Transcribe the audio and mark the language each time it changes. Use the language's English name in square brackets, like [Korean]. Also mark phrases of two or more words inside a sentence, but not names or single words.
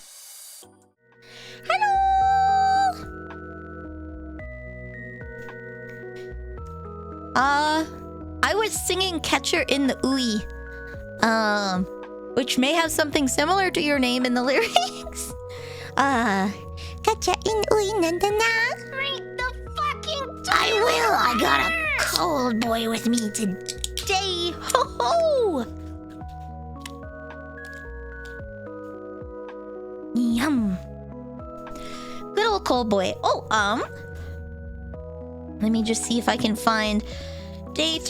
[English] Hello! I was singing Catcher in the Ooey. Which may have something similar to your name in the lyrics. Catcher in Ooey, na na na. I will! I got a cold boy with me today! Ho ho! Yum! Good old cold boy. Oh, let me just see if I can find day 3.